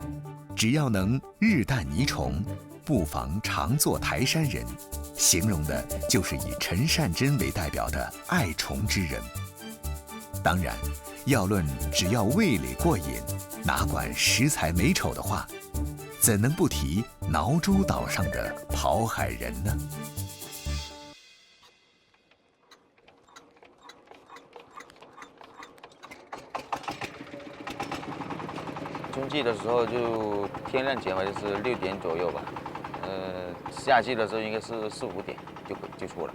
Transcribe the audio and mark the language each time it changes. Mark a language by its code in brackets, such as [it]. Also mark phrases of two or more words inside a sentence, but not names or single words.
[zh] 只要能日啖泥蟲，不妨常做台山人。形容的就是以陳善珍為代表的愛蟲之人。當然，要論只要味蕾過癮，哪管食材美醜的話，怎能不提蘆洲島上的跑海人呢？春季的时候就天亮前好像是6点左右吧，夏季的时候应该是4、5点就出了。